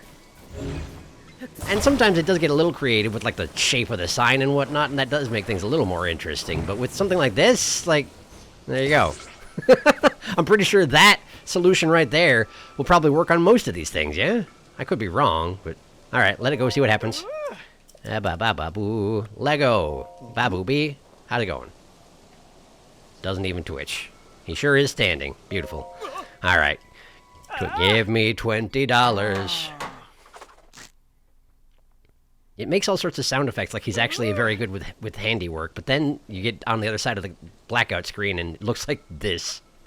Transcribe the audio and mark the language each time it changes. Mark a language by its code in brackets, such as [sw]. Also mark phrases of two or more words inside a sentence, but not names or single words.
[en] And sometimes it does get a little creative with, like, the shape of the sign and whatnot, and that does make things a little more interesting. But with something like this, like, there you go. I'm pretty sure that solution right there will probably work on most of these things, yeah? I could be wrong, but... Alright, let it go, see what happens. Ba-ba-ba-boo. Lego. Babooby. How's it going? Doesn't even twitch. He sure is standing. Beautiful. Alright. Give me $20. It makes all sorts of sound effects, like he's actually very good with handiwork, but then you get on the other side of the blackout screen and it looks like this.